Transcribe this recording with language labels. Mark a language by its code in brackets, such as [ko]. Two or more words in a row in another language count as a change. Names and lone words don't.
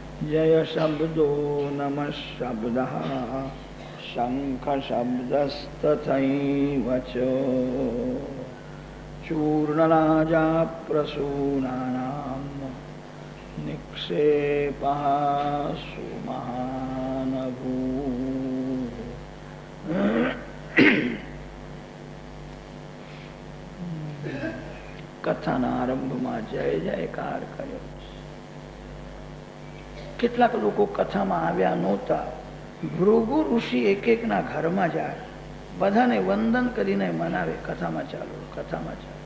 [sa] जय शब्दो नमः शब्दः शंख शब्दस्तथैव च चूर्णराजा प्रसूनानां निक्षेपः सुमहानभू। [gu] કથાના આરંભમાં જય જયકાર કર્યો. કેટલાક લોકો કથામાં આવ્યા નહોતા. ભૃગુ ઋષિ એક એકના ઘરમાં જાય, બધાને વંદન કરીને મનાવે, કથામાં ચાલો, કથામાં ચાલો.